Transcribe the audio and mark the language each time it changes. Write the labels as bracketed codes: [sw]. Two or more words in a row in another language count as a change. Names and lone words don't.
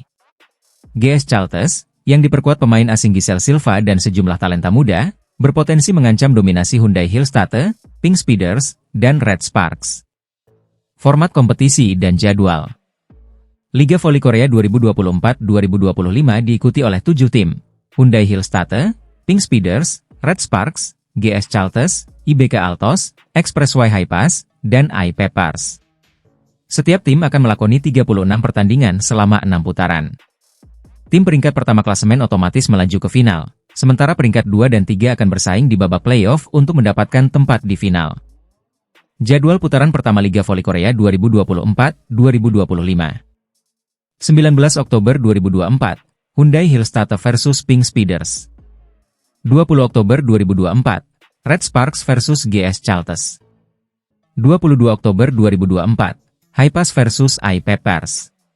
[id] GS Chaltes, yang diperkuat pemain asing Giselle Silva dan sejumlah talenta muda, berpotensi mengancam dominasi Hyundai Hillstatte, Pink Speeders, dan Red Sparks. Format kompetisi dan jadwal. Liga Voli Korea 2024-2025 diikuti oleh 7 tim, Hyundai Hillstatte, Pink Speeders, Red Sparks, GS Chaltes, IBK Altos, Expressway Hipass, dan I Peppers. Setiap tim akan melakoni 36 pertandingan selama 6 putaran. Tim peringkat pertama klasemen otomatis melaju ke final, sementara peringkat 2 dan 3 akan bersaing di babak playoff untuk mendapatkan tempat di final. Jadwal putaran pertama Liga Voli Korea 2024-2025. 19 Oktober 2024, Hyundai Hillstatte versus Pink Speeders. 20 Oktober 2024, Red Sparks versus GS Chaltes. 22 Oktober 2024, Hipass versus I Peppers.